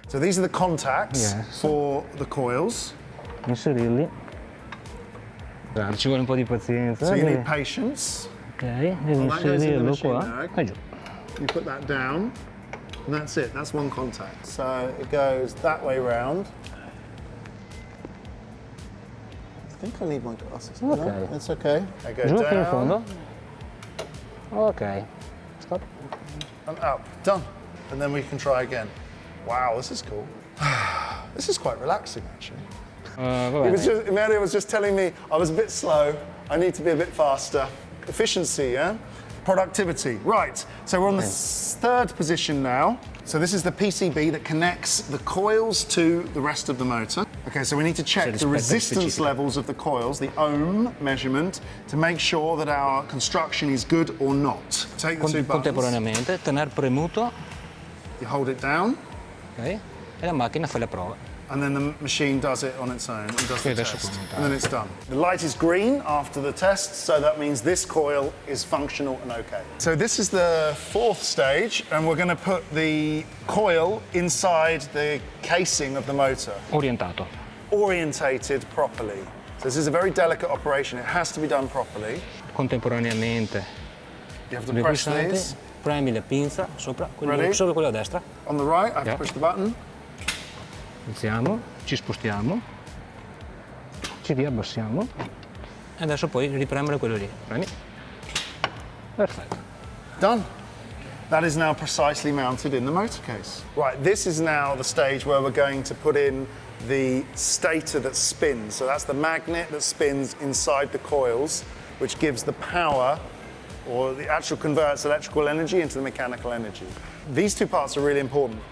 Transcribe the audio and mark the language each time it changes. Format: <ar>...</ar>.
<en>So these are the contacts for the coils.</en> <it>Inserirli. Ci vuole un po' di pazienza.</it> <en>So you need patience.</en> <it>Ok, devi inserirlo qua e giù.</it> <en>You put that down, and that's it. That's one contact. So it goes that way round. I think I need my glasses. Ok. No, it's okay. I go</en> <it>Giù</it> <en>down.</en> <it>fino in fondo. Ok. Stop.</it> <en>And up. Done. And then we can try again. Wow, this is cool. This is quite relaxing, actually. Emerio was just telling me I was a bit slow. I need to be a bit faster. Efficiency, yeah? Productivity. Right, so we're on the third position now. So this is the PCB that connects the coils to the rest of the motor. Okay, so we need to check the resistance levels of the coils, the ohm measurement, to make sure that our construction is good or not. Take the two buttons.</en> <it>Contemporaneamente, tener premuto.</it> <en>You hold it down.</en> <it>Ok, e la macchina fa la prova.</it> <en>And then the machine does it on its own and does the test. And then it's done. The light is green after the test, so that means this coil is functional and okay. So this is the fourth stage, and we're going to put the coil inside the casing of the motor.</en> <it>Orientato.</it> <en>Orientated properly. So this is a very delicate operation. It has to be done properly.</en> <it>Contemporaneamente.</it> <en>You have to press these.</en> <it>Premi la pinza sopra</it> <en>Ready?</en> <it>Sopra quella a destra.</it> <en>On the right, I have to push the button.</en> <it>Alziamo, ci spostiamo, ci riabbassiamo e adesso poi ripremere quello lì. Premi. Perfetto.</it> <en>Done. That is now precisely mounted in the motor case. Right, this is now the stage where we're going to put in the stator that spins. So that's the magnet that spins inside the coils, which gives the power or the actual converts electrical energy into the mechanical energy. These two parts are really important.</en>